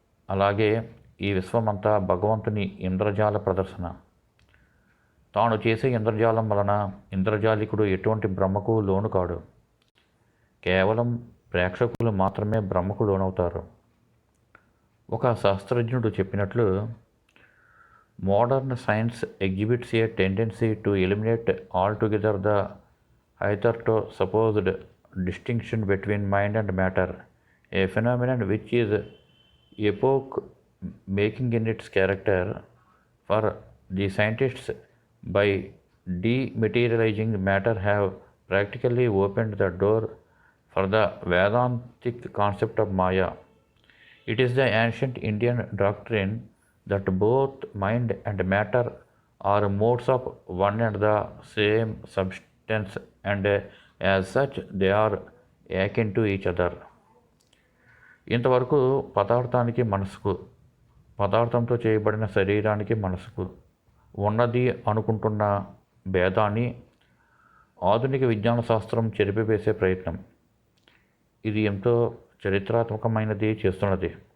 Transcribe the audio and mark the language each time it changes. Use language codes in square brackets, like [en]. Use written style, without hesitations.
[te] అలాగే ఈ విశ్వమంతా భగవంతుని ఇంద్రజాల ప్రదర్శన. తాను చేసే ఇంద్రజాలం వలన ఇంద్రజాలికుడు ఎటువంటి భ్రమకు లోను కాడు. కేవలం ప్రేక్షకులు మాత్రమే భ్రమకు లోనవుతారు. ఒక శాస్త్రజ్ఞుడు చెప్పినట్లు, [en] Modern science exhibits a tendency to eliminate altogether the hitherto supposed distinction between mind and matter, a phenomenon which is epoch-making in its character. For the scientists, by dematerializing matter, have practically opened the door for the Vedantic concept of Maya. It is the ancient Indian doctrine that both mind and matter are modes of one and the same substance, and as such they are akin to each other. [te] ఇంతవరకు పదార్థానికి మనసుకు, పదార్థంతో చేయబడిన శరీరానికి మనసుకు ఉన్నది అనుకుంటున్న భేదాన్ని ఆధునిక విజ్ఞాన శాస్త్రం చెరిపివేసే ప్రయత్నం ఇది ఎంతో చరిత్రాత్మకమైనది చేస్తున్నది.